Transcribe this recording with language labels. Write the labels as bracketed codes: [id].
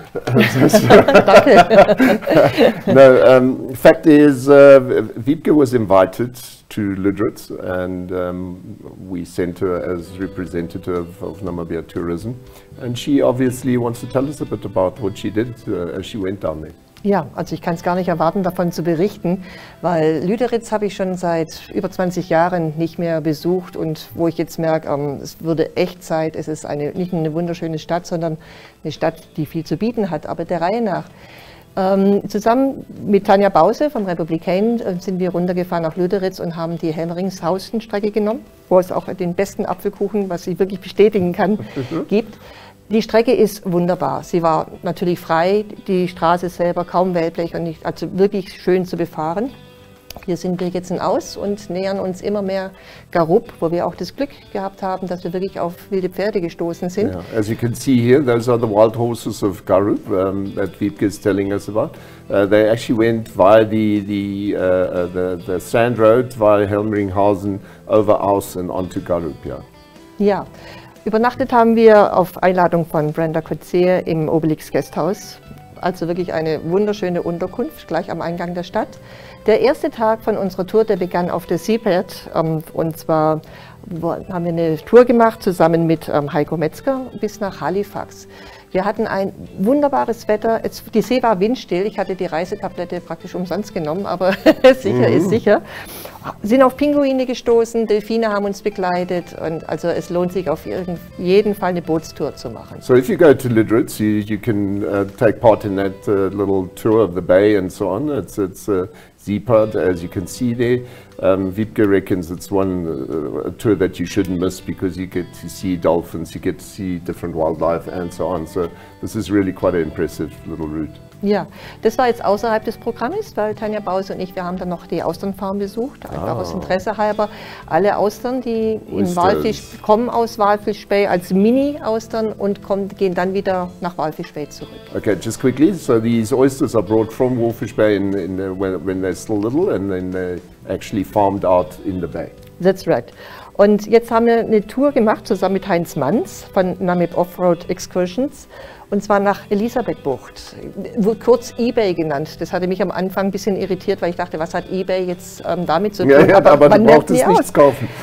[en] No, fact is, Wiebke was invited to Lüderitz, and we sent her as representative of Namibia Tourism, and she obviously wants to tell us a bit about what she did as she went down there. [de] Ja, also ich kann es gar nicht erwarten, davon zu berichten, weil Lüderitz habe ich schon seit über 20 Jahren nicht mehr besucht, und wo ich jetzt merke, es würde echt Zeit. Es ist nicht nur eine wunderschöne Stadt, sondern eine Stadt, die viel zu bieten hat, aber der Reihe nach. Zusammen mit Tanja Bause vom Republikain sind wir runtergefahren nach Lüderitz und haben die Helmeringshausen-Strecke genommen, wo es auch den besten Apfelkuchen, was ich wirklich bestätigen kann, gibt. Die Strecke ist wunderbar. Sie war natürlich frei, die Straße selber kaum Wellblech und also wirklich schön zu befahren. Hier sind wir jetzt in Aus und nähern uns immer mehr Garup, wo wir auch das Glück gehabt haben, dass wir wirklich auf wilde Pferde gestoßen sind. [en] Yeah. As you can see here, those are the wild horses of Garup that Wiebke is telling us about. They actually went via the sand road via Helmeringhausen over Aus and onto Garup. Yeah. [de] Ja. Übernachtet haben wir auf Einladung von Brenda Kotze im Obelix Gasthaus. Also wirklich eine wunderschöne Unterkunft, gleich am Eingang der Stadt. Der erste Tag von unserer Tour, der begann auf der Seabed. Und zwar haben wir eine Tour gemacht, zusammen mit Heiko Metzger, bis nach Halifax. Wir hatten ein wunderbares Wetter. Die See war windstill. Ich hatte die Reisetablette praktisch umsonst genommen, aber sicher ist sicher. Sind auf Pinguine gestoßen, Delfine haben uns begleitet, und also es lohnt sich auf jeden Fall eine Bootstour zu machen. [en] So if you go to Lüderitz, you can take part in that little tour of the bay and so on. It's Seapad, as you can see there. Wiebke reckons it's one tour that you shouldn't miss, because you get to see dolphins, you get to see different wildlife and so on. So this is really quite an impressive little route. [de] Ja, das war jetzt außerhalb des Programmes, weil Tanja Bause und ich, wir haben dann noch die Austernfarm besucht, einfach aus Interesse halber. Alle Austern, die in Walfisch kommen aus Walfish Bay als Mini-Austern und gehen dann wieder nach Walfish Bay zurück. [en] Okay, just quickly, so these oysters are brought from Walfish Bay when they're still little and then they're actually farmed out in the bay. That's right. [de] Und jetzt haben wir eine Tour gemacht, zusammen mit Heinz Manz von Namib Offroad Excursions, und zwar nach Elisabethbucht, kurz eBay genannt. Das hatte mich am Anfang ein bisschen irritiert, weil ich dachte, was hat eBay jetzt damit zu tun? Ja, aber man braucht es nichts kaufen.